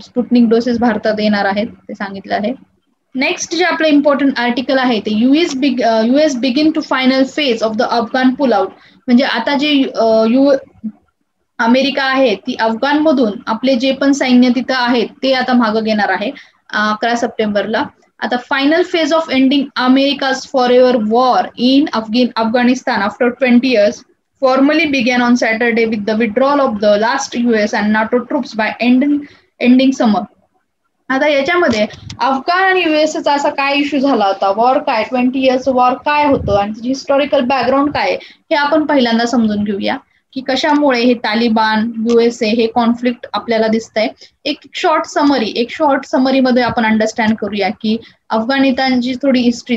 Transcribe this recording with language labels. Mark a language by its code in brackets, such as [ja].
[mr] Sputnik doses भारतात येणार आहेत ते सांगितलं आहे। नेक्स्ट जे आपलं इम्पॉर्टंट आर्टिकल आहे ते [en] US begin to final phase of the Afghan pull out. [mr] म्हणजे आता जे अमेरिका आहे ती अफगाण मधून आपले जे पण सैन्य तिथं आहेत ते आता मागं घेणार आहे 11 सप्टेंबरला। [en] आता final phase of ending America's forever war in Afghanistan after 20 years formally began on Saturday with the withdrawal of the last US and NATO troops by ending summer। [mr] आता याच्यामध्ये अफगाण आणि USचा असा काय इश्यू झाला होता, वॉर काय, 20 years वॉर काय होतं आणि हिस्टॉरिकल बॅकग्राऊंड काय हे आपण पहिल्यांदा समजून घेऊया। की कशामुळे हे तालिबान USA हे कॉन्फ्लिक्ट आपल्याला दिसतंय. एक शॉर्ट समरीमध्ये आपण अंडरस्टँड करूया की अफगाणिस्तानची थोडी हिस्ट्री.